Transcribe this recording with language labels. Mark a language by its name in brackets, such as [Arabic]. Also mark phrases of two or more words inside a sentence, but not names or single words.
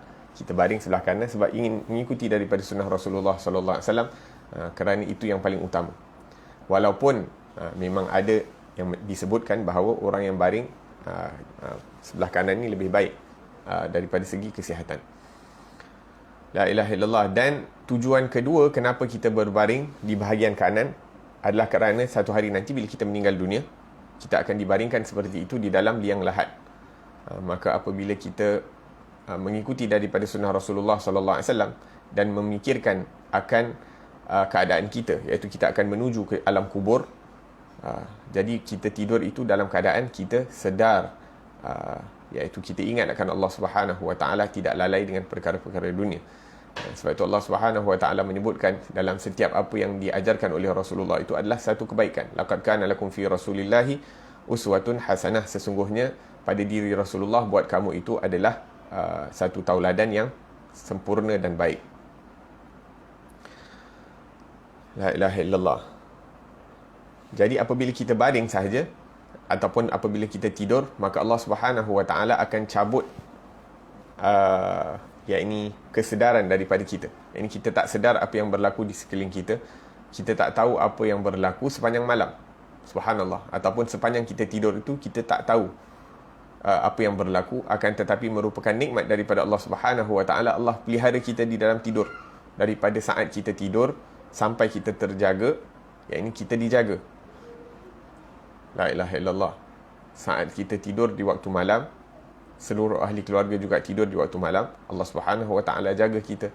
[Malay] Kita baring sebelah kanan sebab ingin mengikuti daripada sunnah Rasulullah [Arabic] صلى الله عليه وسلم, [Malay] kerana itu yang paling utama. Walaupun memang ada yang disebutkan bahawa orang yang baring sebelah kanan ni lebih baik daripada segi kesihatan. [Arabic] لا إله إلا الله. [Malay] Dan tujuan kedua kenapa kita berbaring di bahagian kanan adalah kerana satu hari nanti bila kita meninggal dunia, kita akan dibaringkan seperti itu di dalam liang lahat. Maka apabila kita mengikuti daripada sunnah Rasulullah SAW dan memikirkan akan keadaan kita, iaitu kita akan menuju ke alam kubur. Jadi kita tidur itu dalam keadaan kita sedar, iaitu kita ingat akan Allah [Arabic] سبحانه وتعالى, [Malay] tidak lalai dengan perkara-perkara dunia. Sebab itu Allah [Arabic] سبحانه وتعالى [Malay] menyebutkan dalam setiap apa yang diajarkan oleh Rasulullah itu adalah satu kebaikan. [Arabic] لقد كان لكم في رسول الله أسوة حسنة. [Malay] Sesungguhnya pada diri Rasulullah buat kamu itu adalah satu tauladan yang sempurna dan baik. [Arabic] لا إله إلا الله. [Malay] Jadi apabila kita baring sahaja ataupun apabila kita tidur, maka Allah [Arabic] سبحانه وتعالى [Malay] akan cabut yakni kesedaran daripada kita. Ini kita tak sedar apa yang berlaku di sekeliling kita. Kita tak tahu apa yang berlaku sepanjang malam. Subhanallah. Ataupun sepanjang kita tidur itu kita tak tahu apa yang berlaku, akan tetapi merupakan nikmat daripada Allah [Arabic] سبحانه وتعالى. [Malay] Allah pelihara kita di dalam tidur. Daripada saat kita tidur sampai kita terjaga, yakni kita dijaga. [Arabic] لا إله إلا الله. [Malay] Saat kita tidur di waktu malam, seluruh ahli keluarga juga tidur di waktu malam, Allah [Arabic] سبحانه وتعالى [Malay] jaga kita.